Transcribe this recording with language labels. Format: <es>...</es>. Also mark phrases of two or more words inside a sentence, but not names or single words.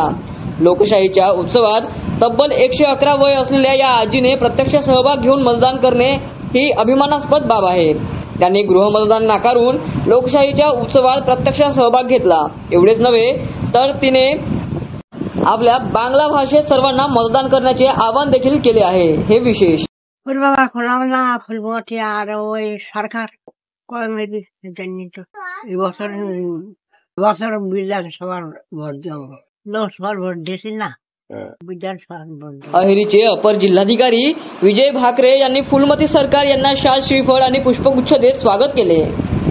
<mr>लोकशाहीच्या उत्सवात तब्बल 111 वय असलेल्या या आजीने प्रत्यक्ष सहभाग घेऊन मतदान करणे ही अभिमानास्पद बाब आहे। त्यांनी गृहमतदान नाकारून लोकशाहीच्या उत्सवात प्रत्यक्ष सहभाग घेतला। एवढेच नव्हे तर तिने आपल्या बांगला भाषेत सर्वांना मतदान करण्याचे आवाहन देखील केले आहे। हे विशेष</mr> <bn>বাবা খোলাবনা ফুলমতী আর ওই সরকার কমিটি জানি তো এবছর বিধানসভার ভোট দেব, লোকসভার ভোট দিয়েছি না, বিধানসভা ভোট।</bn> <mr>अहेरीचे अपर जिल्हाधिकारी विजय भाकरे यांनी फुलमती सरकार यांना शाल, श्रीफळ आणि पुष्पगुच्छ देत स्वागत केले।</mr>